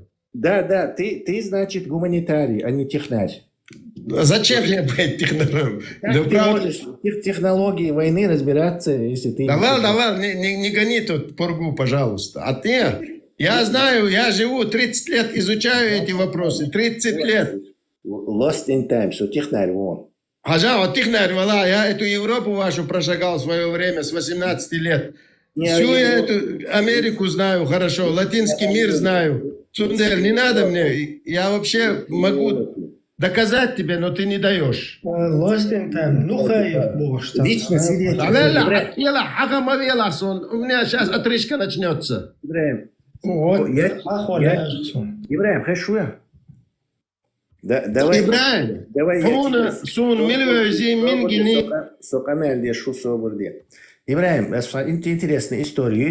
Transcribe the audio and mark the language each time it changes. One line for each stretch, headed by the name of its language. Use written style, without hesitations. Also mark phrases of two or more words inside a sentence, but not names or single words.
Russian: Да, ты, значит, гуманитарий, а не технарь. Зачем мне быть технарем? Как ты можешь в технологии войны разбираться, если ты... Давай, не гони тут пургу, пожалуйста. А ты? Я знаю, я живу 30 лет, изучаю эти вопросы. 30 лет.
English: Lost in time,
Russian: что технарь вон. Вот технарь, я эту Европу вашу прошагал в свое время с 18 лет. Всю я эту Америку знаю хорошо, латинский мир знаю. Цундель, не надо мне, я вообще могу доказать тебе, но ты не даешь.
English: Lost in time.
Russian: Ну, хай, боже. Лично свидетель. У меня сейчас отрыжка начнется. Ибраим, хорошо. Давай. Ибраим. Ибраим, интересная история.